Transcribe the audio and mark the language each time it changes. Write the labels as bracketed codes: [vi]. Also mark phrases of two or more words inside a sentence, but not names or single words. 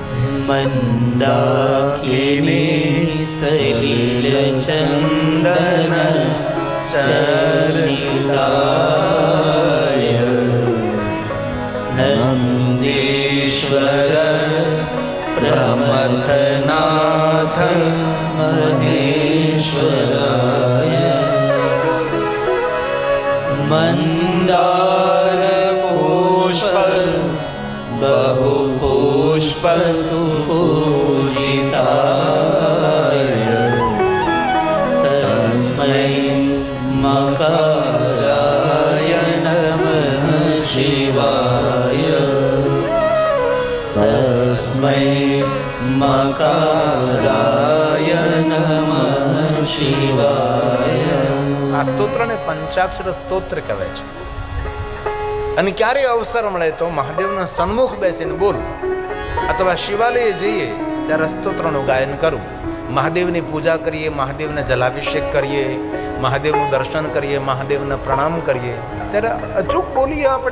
[sa] मंदाकिनी सलिल चंदन चरिताय नंदीश्वर प्रमथनाथ महेश्वराय मंदार पुष्प बहु पुष्प सुपूजिताय तस्मै मकराय नमः शिवाय तस्मै मकराय नमः शिवाय. [gu] આ સ્તોત્રને પંચાક્ષર સ્તોત્ર કહેવાય છે. અને ક્યારે અવસર મળે તો મહાદેવના સન્મુખ બેસીને બોલવું, અથવા શિવાલયે જઈએ ત્યારે સ્તોત્રનું ગાયન કરવું. મહાદેવની પૂજા કરીએ, મહાદેવને જલાભિષેક કરીએ, મહાદેવનું દર્શન કરીએ, મહાદેવને પ્રણામ કરીએ ત્યારે અચૂક બોલીએ આપણે.